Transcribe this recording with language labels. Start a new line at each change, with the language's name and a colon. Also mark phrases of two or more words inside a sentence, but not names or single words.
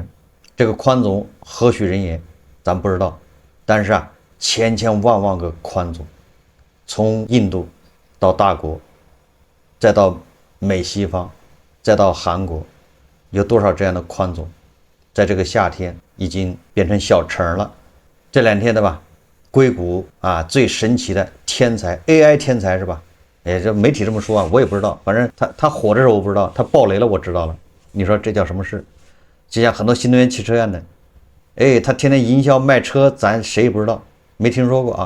Chinese: 這個寬總何許人也，咱不知道。但是千千萬萬個寬總，從印度到大國，再到美西方，再到韓國，有多少這樣的寬總，在這個夏天已經變成小城了。這2天对吧？硅谷最神奇的天才 AI 天才是吧？这媒體這麼說我也不知道，反正他火的時候我不知道，他爆雷了我知道了。你說這叫什麼事？就像很多新能源汽車一樣的，他天天營銷賣車，咱誰也不知道，沒聽說過啊。